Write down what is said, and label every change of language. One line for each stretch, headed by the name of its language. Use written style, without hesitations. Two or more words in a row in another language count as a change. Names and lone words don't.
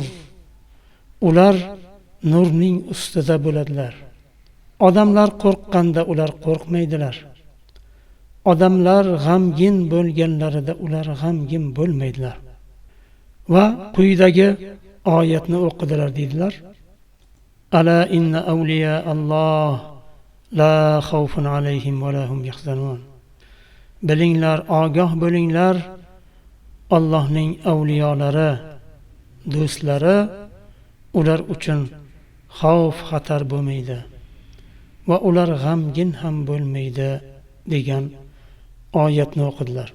Uzbek: Ular nurning ustida bo'ladilar. Odamlar qo'rqqanda ular qo'rqmaydilar. Odamlar g'amgin bo'lganlarida ular g'amgin bo'lmaydilar." Va quyidagi oyatni o'qidilar dedilar:
Arabic: "ألا إن أولياء الله لا خوف عليهم ولا هم يحزنون."
Uzbek: Bilinglar, ogoh bo'linglar, Allohning avliyolari, do'stlari, ular uchun xavf xatar bo'lmaydi va ular g'amgin ham bo'lmaydi degan oyatni o'qidilar.